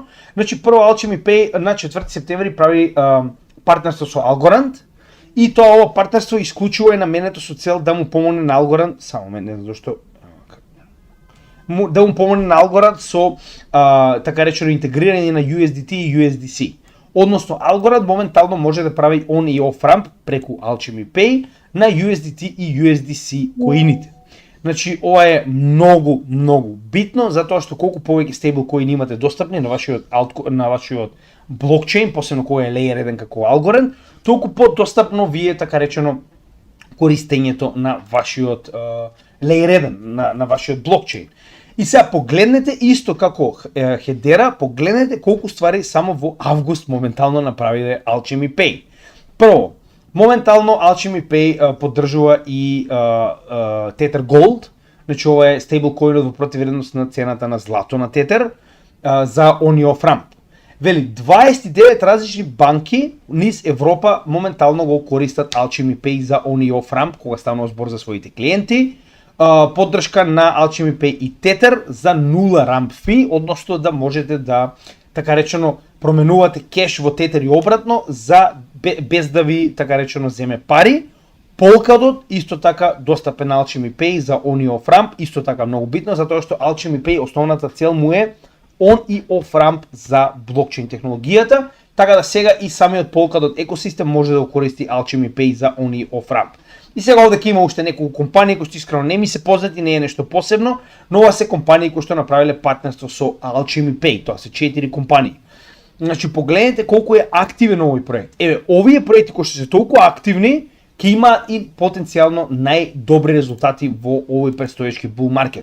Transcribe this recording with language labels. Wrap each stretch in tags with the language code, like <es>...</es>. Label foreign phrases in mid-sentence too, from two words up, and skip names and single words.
<mk>Значи прво Alchemy Pay на 4 септември прави партнерство со Algorand, и тоа ова партнерство исклучува е наменето со цел да му помогне на Algorand, само не знам зашто, да му помогне на Algorand со така речено интегрирање на USDT и USDC. Односно, Algorand моментално може да прави on и</mk> <en>off ramp</en> <mk>преку Alchemy Pay на USDT и USDC коините. Значи, ова е многу битно, затоа што колку повеќе стейблкоини имате достапни на вашиот блокчейн, посебно кога е Layer 1 како Algorand, толку подостапно ви е така речено користењето на вашиот Layer 1, на вашиот блокчейн. И сега погледнете исто како Hedera, погледнете колку ствари само во август моментално направиле Alchemy Pay. Прво, моментално Alchemy Pay поддржува и Tether Gold, значи ова е стейблкоинот во противредност на цената на злато на Tether за on и</mk> <en>off ramp.</en> <mk>Вели, 29 различни банки низ Европа моментално го користат Alchemy Pay за on и</mk> <en>off ramp</en> <mk>кога станува збор за своите клиенти. Поддршка на Alchemy Pay и Tether за 0</mk> <en>ramp fee,</en> <mk>односно да можете да, така речено, променувате кеш во Tether и обратно без да ви, така речено, земе пари. Polkadot исто така достапен Alchemy Pay за on и</mk> <en>off ramp,</en> <mk>исто така многу битно, затоа што Alchemy Pay основната цел му е on и</mk> <en>off ramp</en> <mk>за блокчейн технологијата, така да сега и самиот Polkadot екосистем може да го користи Alchemy Pay за on и</mk> <en>off ramp.</en> <mk>И сега овде ќе има уште неколку компании кои што искрено не ми се познати, не е нешто посебно, но ова се компании кои што направиле партнерство со Alchemy Pay, тоа се 4 компании. Значи погледнете колку е активен овој проект. Еве, овие проекти кои што се толку активни, ќе има и потенцијално најдобри резултати во овој предстоечки</mk> <en>bull market.</en>